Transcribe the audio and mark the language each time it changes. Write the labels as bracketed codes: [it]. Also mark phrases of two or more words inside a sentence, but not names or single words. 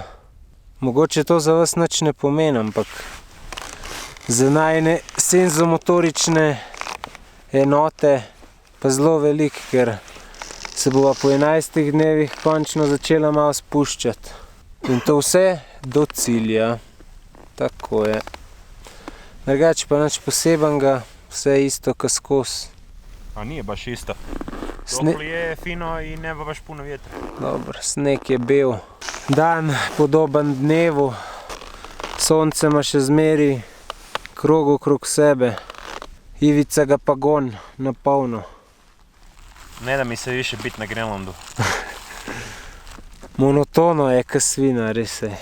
[sl] Mogoče to za vas nič ne pomeni, ampak za najne senzomotorične enote pa zelo velik, ker se bova po 11 dnevih končno začela malo spuščati. In to vse do cilja. Tako je. Drugače pa nič posebenega, vse isto kot skozi. [hr] A nije baš isto. Topli je fino i nema baš puno vjetra. [sl] Dobro, sneg je bel. Dan podoben dnevu. Sonce ima še zmeri krog okrog sebe. Ivica ga pa gon na polno. [hr] Ne da mi se više biti na Grenlandu. Monotono je ka svina, [sl] res je.